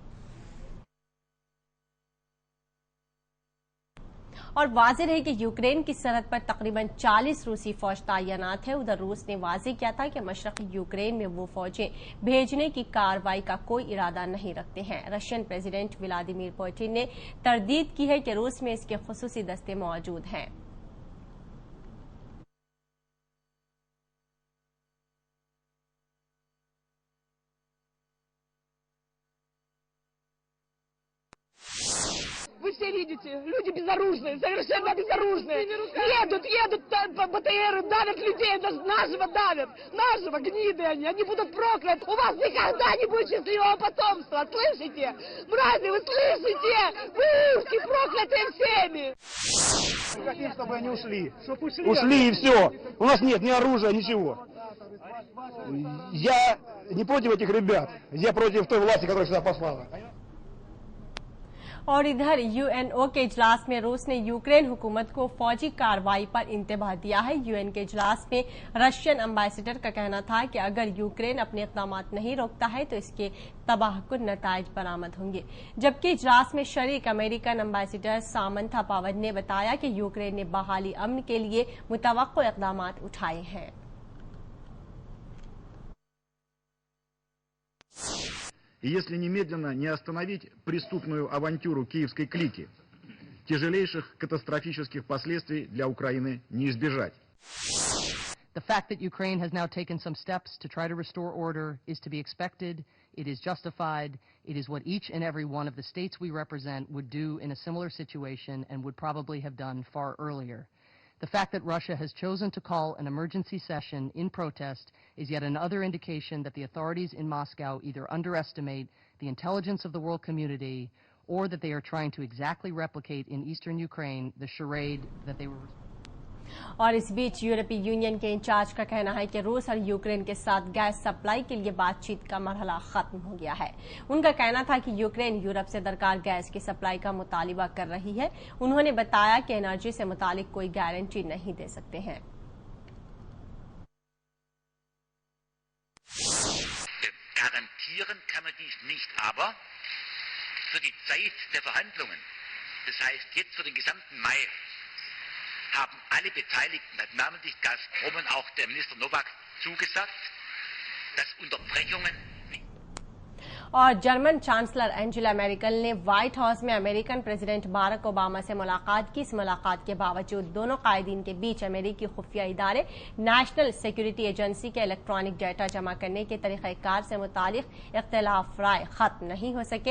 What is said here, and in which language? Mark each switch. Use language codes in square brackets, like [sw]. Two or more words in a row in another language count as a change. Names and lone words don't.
[ur] اور واضح رہے کہ یوکرین کی سرحد پر تقریباً 40 روسی فوج تعینات ہے۔ ادھر روس نے واضح کیا تھا کہ مشرقی یوکرین میں وہ فوجیں بھیجنے کی کارروائی کا کوئی ارادہ نہیں رکھتے ہیں۔ [en] Russian President [ur] ولادیمیر پوٹن نے تردید کی ہے کہ روس میں اس کے خصوصی دستے موجود ہیں۔ [ru] Вы все видите, люди безоружные, совершенно безоружные. Едут БТР, давят людей, нашего давят, нашего, гниды они будут прокляты. У вас никогда не будет счастливого потомства, слышите? Мрази, вы слышите? Вы ушки проклятые всеми. Мы хотим, чтобы они ушли. Ушли и все. У нас нет ни оружия, ничего. Я не против этих ребят, я против той власти, которая сюда послала. [ur] اور ادھر یو این او کے اجلاس میں روس نے یوکرین حکومت کو فوجی کارروائی پر انتباہ دیا ہے۔ یو این کے اجلاس میں [en] Russian ambassador [ur] کا کہنا تھا کہ اگر یوکرین اپنے اقدامات نہیں روکتا ہے تو اس کے تباہ کن نتائج برآمد ہوں گے، جبکہ اجلاس میں شریک [en] American ambassador [ur] سامنتھا پاور نے بتایا کہ یوکرین نے بحالی امن کے لیے متوقع اقدامات اٹھائے ہیں۔ [ru] И если немедленно не остановить преступную авантюру киевской клики, тяжелейших катастрофических последствий для Украины не избежать. [en] The fact that Ukraine has now taken some steps to try to restore order is to be expected. It is justified. It is what each and every one of the states we represent would do in a similar situation and would probably have done far earlier. The fact that Russia has chosen to call an emergency session in protest is yet another indication that the authorities in Moscow either underestimate the intelligence of the world community or that they are trying to exactly replicate in eastern Ukraine the charade that they were. [ur] اور اس بیچ یورپی یونین کے انچارج کا کہنا ہے کہ روس اور یوکرین کے ساتھ [en] gas supply [ur] کے لیے بات چیت کا مرحلہ ختم ہو گیا ہے۔ ان کا کہنا تھا کہ یوکرین یورپ سے درکار گیس کی سپلائی کا مطالبہ کر رہی ہے۔ انہوں نے بتایا کہ انرجی سے متعلق کوئی گارنٹی نہیں دے سکتے ہیں۔ [de] Garantieren kann man dies nicht, aber für die Zeit der Verhandlungen, das heißt jetzt für den gesamten Mai, haben alle Beteiligten, namentlich Gazprom und auch der Minister Nowak, zugesagt, dass Unterbrechungen [ur] اور [en] German chancellor [ur] اینجلا میرکل نے وائٹ ہاؤس میں [en] American President [ur] باراک اوباما سے ملاقات کی۔ اس ملاقات کے باوجود دونوں قائدین کے بیچ امریکی خفیہ ادارے نیشنل سیکیورٹی ایجنسی کے [en] electronic data [ur] جمع کرنے کے طریقہ کار سے متعلق اختلاف رائے ختم نہیں ہو سکے۔